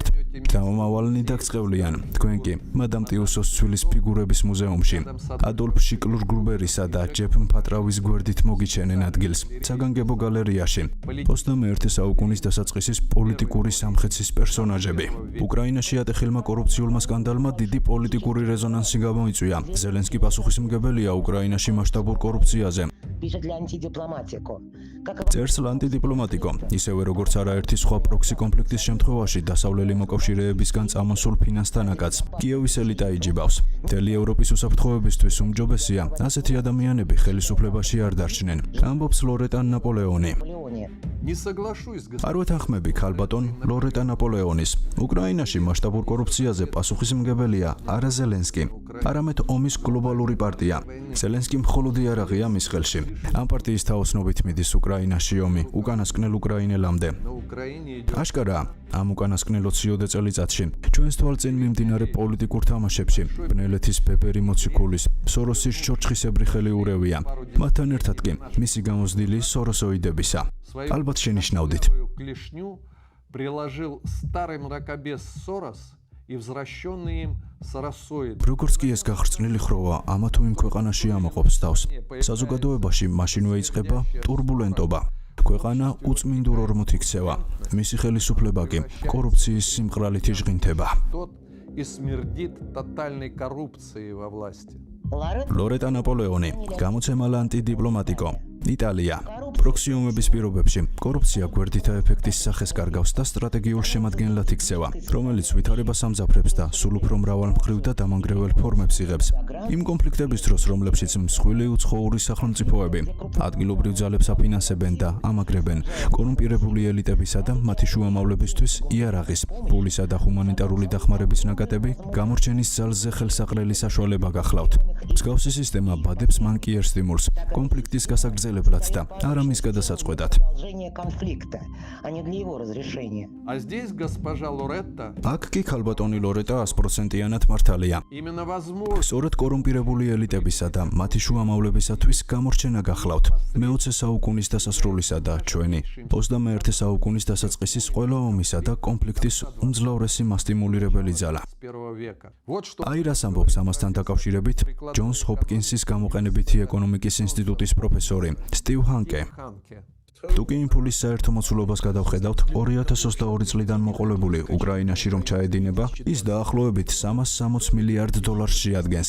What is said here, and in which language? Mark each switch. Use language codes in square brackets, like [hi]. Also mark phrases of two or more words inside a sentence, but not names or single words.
[ka] გამომავალნი დაგწყევლიან. თქვენ კი მადამ ტიუსოს ცვილის ფიგურების მუზეუმში ადოლფ შიკლურ გრუბერისა და ჯეფ მფატრავის გვერდით მოგიჩენენ ადგილს საგანგებო გალერეაში. 21 საუკუნის დასაწყისის პოლიტიკური სამხეცის პერსონაჟები. უკრაინაში ატეხილმა კორუფციულმა სკანდალმა დიდი პოლიტიკური რეზონანსი გამოიწვია. ზელენსკი პასუხისმგებელია უკრაინაში მასშტაბურ კორუფციაზე. [ru] Пишет для антидипломатику. [ka] წერს ლანტიდიპლომატიკო, ისევე როგორც არაერთი სხვა პროქსი კონფლიქტის შემთხვევაში დასავლელი მოკავშირეებისგან წამოსულ ფინანსთანაკაც. კიევის ელიტა იჯიბავს. მთელი ევროპის უსაფრთხოებისთვის უმჯობესია ასეთი ადამიანები ხელისუფლებაში არ დარჩნენ. ამბობს ლორეტა ნაპოლეონი. [ru] Не соглашусь, [ka] არ ვეთანხმები ქალბატონ ლორეტა ნაპოლეონის. უკრაინაში მასშტაბურ კორუფციაზე პასუხისმგებელია არა ზელენსკი, არამედ ომის გლობალური პარტია. ზელენსკი მხოლოდ იარაღია მის ხელში. ამ პარტიის თაოსნობით მიდის უკრაინაში ომი უკანასკნელ უკრაინელამდე. [ru] на Украине идет [ka] აშკარა ამ უკანასკნელ 20-ოდე წელიწადში ჩვენს თვალწინ მიმდინარე პოლიტიკურ თამაშებში ბნელეთის ბებერი მოციქულის სოროსის ჩორჩხისებრი ხელი ურევია. მათთან ერთად კი მისი გამოზრდილი სოროსოიდებისა. ალბათ შენიშნავდით. [ru] клешню приложил старый мракобес Сорос и возвращенный им соросоид. [ka] როგორც კი ეს გახრწნილი ხროვა ამა თუ იმ ქვეყანაში ამოყოფს თავს, საზოგადოებაში მაშინვე იწყება турბულენტობა. ქვეყანა უწმინდურ ორმოთი იქცევა. მისი ხელისუფლება კი კორუფციის სიმყრალით იჟღინთება. [ru] Тот и смердит тотальной коррупцией во власти. [ka] ლორეტა ნაპოლეონი, გამოცემა ლანტიდიპლომატიკო. იტალია. პროქსიუმების პირობებში კორუფცია გვერდითა ეფექტის სახეს კარგავს და სტრატეგიულ შემადგენლად იქცევა, რომელიც ვითარებას ამძაფრებს და სულ უფრო მრავალმხრივ და დამანგრეველ ფორმებს იღებს. იმ კონფლიქტების დროს, რომლებშიც მსხვილი უცხოური სახელმწიფოები ადგილობრივ ძალებს აფინანსებენ და ამაგრებენ, კორუმპირებული ელიტებისა და მათი შუამავლებისთვის იარაღის, პულისა და ჰუმანიტარული დახმარების ნაკადები გამორჩენის ძალზე ხელსაყრელი საშუალება გახლავთ. მსგავსი სისტემა ბადებს მანკიერ სტიმულს, კონფლიქტის გასაგრძელებლად და არა მის გადასაწყვეტად. [ru] Продолжение конфликта, а не для его разрешения. А здесь госпожа Лоретта [ka] აქ კი ქალბატონი ლორეტა 100%-იანად მართალია. [ru] именно возможно [ka] სწორედ კორუმპირებული ელიტებისა და მათი შუამავლებისათვის გამორჩენა გახლავთ. მე-20 საუკუნის დასასრულისა და ჩვენი 21 საუკუნის დასაწყისის ყველა ომისა და კონფლიქტის უმძლავრესი მასტიმულირებელი ძალა. [ru] с 1 века. Вот что [ka] აი რას ამბობს ამასთან დაკავშირებით ჯონს ჰოპკინსის გამოყენებითი ეკონომიკის ინსტიტუტის პროფესორი სტივ ჰანკე. [ru] Ханке. [ka] თუკი იმფულის საერთო მოცულობას გადავხედავთ 2022 წლიდან მოყოლებული უკრაინაში რომ ჩაედინება, ის დაახლოებით 360 მილიარდ დოლარს შეადგენს.